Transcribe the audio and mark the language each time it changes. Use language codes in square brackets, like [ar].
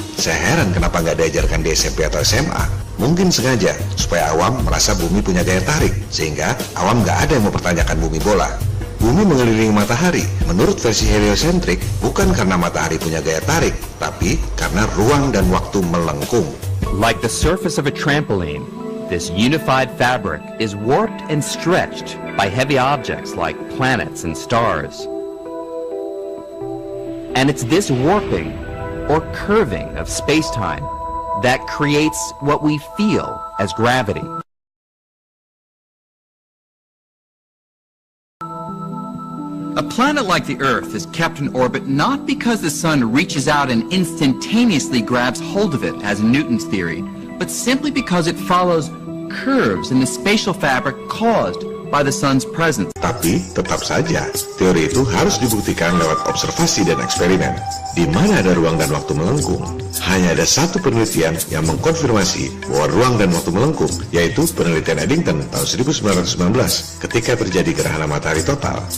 [id] Saya heran kenapa nggak diajarkan di SMP atau SMA. Mungkin sengaja, supaya awam merasa bumi punya gaya tarik, sehingga awam nggak ada yang mempertanyakan bumi bola. Bumi mengelilingi matahari, menurut versi heliosentrik, bukan karena matahari punya gaya tarik, tapi karena ruang dan waktu melengkung. [en] Like the surface of a trampoline, this unified fabric is warped and stretched by heavy objects like planets and stars. And it's this warping or curving of space-time that creates what we feel as gravity. A planet like the Earth is kept in orbit not because the sun reaches out and instantaneously grabs hold of it, as in Newton's theory, but simply because it follows curves in the spatial fabric caused by the sun's presence. [id] Tapi tetap saja, teori itu harus dibuktikan lewat observasi dan eksperimen. Di mana ada ruang dan waktu melengkung, hanya ada satu penelitian yang mengkonfirmasi bahwa ruang dan waktu melengkung, yaitu penelitian Eddington tahun 1919 ketika terjadi gerhana matahari total.